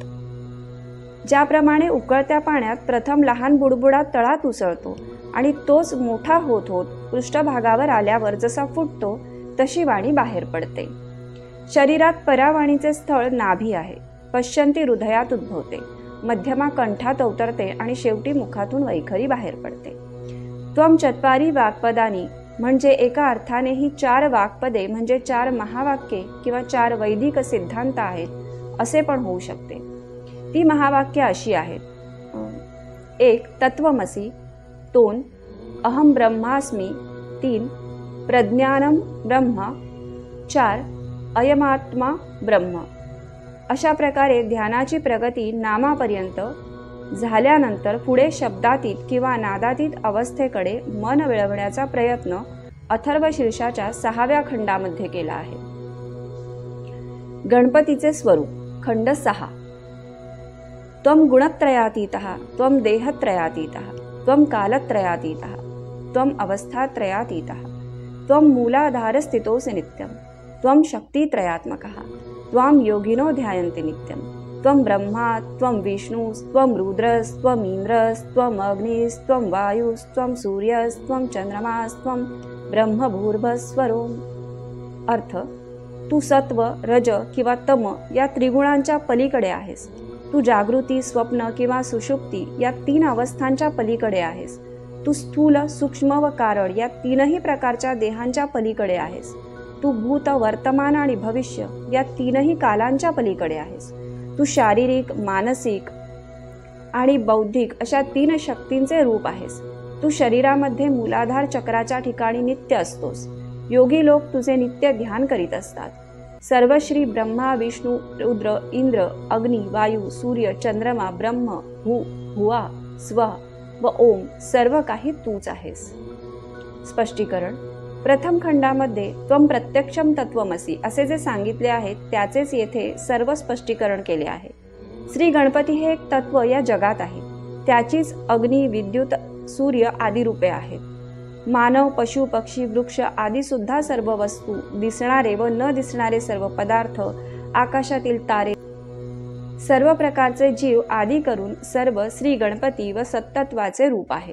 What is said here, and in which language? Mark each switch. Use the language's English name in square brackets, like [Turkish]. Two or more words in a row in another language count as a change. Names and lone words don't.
[Marathi] ज्याप्रमाणे उकळत्या पाण्यात प्रथम लहान बुडबुडा तळात उसळतो आणि तोच मोठा होत होत पृष्ठभागावर आल्यावर जसा फुटतो तशी वाणी बाहेर पडते। शरीरात परावाणीचे स्थळ नाभी आहे। पश्यंती हृदयात उद्भवते, मध्यमा कंठात अवतरते आणि शेवटी मुखातून वैखरी बाहेर पडते। [Sanskrit] त्वं चत्वारी वाक्पदानी [Marathi] म्हणजे एका अर्थाने ही 4 वाक्पदे म्हणजे 4 महावाक्ये किंवा 4 वैदिक सिद्धांत आहेत असे पण होऊ शकते. ती महावाक्ये अशी आहेत: 1. [Sanskrit] तत्वमसि. 2. अहम ब्रह्मास्मि. 3. प्रज्ञानम ब्रह्म. 4. अयमात्मा ब्रह्म. [Marathi] अशा प्रकारे ध्यानाची प्रगती नामापर्यंत झाल्यानंतर पुढे शब्दातीत किंवा नादातीत अवस्थेकडे मन वळवण्याचा प्रयत्न अथर्वशीर्षाच्या 6व्या खंडामध्ये केला आहे. गणपतीचे स्वरूप. खंड 6. [Sanskrit] त्वं गुणत्रयातीतः, त्वं देहत्रयातीतः, त्वं कालत्रयातीतः, त्वं अवस्थात्रयातीतः, त्वं मूलाधारस्थितोऽसि नित्यं, त्वं शक्तित्रयात्मकः, त्वां योगिनो ध्यायन्ति नित्यं, त्वं ब्रह्मा, त्वं विष्णुस्त्वं रुद्रस्त्वं इन्द्रस्त्वं अग्निस्त्वं वायुस्त्वं सूर्यस्त्वं चंद्रमास्त्वं ब्रह्मभूर्भुवस्वरोम. [Marathi] अर्थ: तू सत्व, रज किंवा तम या त्रिगुणांच्या पलीकडे आहेस. तू जागृती, स्वप्न किंवा सुषुप्ती या 3 अवस्थांच्या पलीकडे आहेस. तू स्थूल, सूक्ष्म व कारण या 3ही प्रकारच्या देहांच्या पलीकडे आहेस. तू भूत, वर्तमान आणि भविष्य या 3ही कालांच्या पलीकडे आहेस. तू शारीरिक, मानसिक आणि बौद्धिक अशा 3 शक्तींचे रूप आहेस. तू शरीरामध्ये मूलाधार चक्राच्या ठिकाणी नित्य असतोस. योगी लोक तुझे नित्य ध्यान करीत असतात. सर्व श्री ब्रह्मा, विष्णू, रुद्र, इंद्र, अग्नी, वायू, सूर्य, चंद्रमा, ब्रह्म, भुवा, स्व व ओम सर्व काही तूच आहेस. स्पष्टीकरण. प्रथम खंडामध्ये [Sanskrit] त्वं प्रत्यक्षम तत्वमसि [Marathi] असे जे सांगितले आहे त्याचेच येथे सर्व स्पष्टीकरण केले आहे. श्री गणपती हे एक तत्व या जगात आहे. त्याचीच अग्नी, विद्युत, सूर्य आदी रूपे आहेत. मानव, पशु, पक्षी, वृक्ष आदी सुद्धा सर्व वस्तू, दिसणारे व न दिसणारे सर्व पदार्थ, आकाशातील तारे, सर्व प्रकारचे जीव आदी करून सर्व श्री गणपती व सत्तत्वाचे रूप आहे.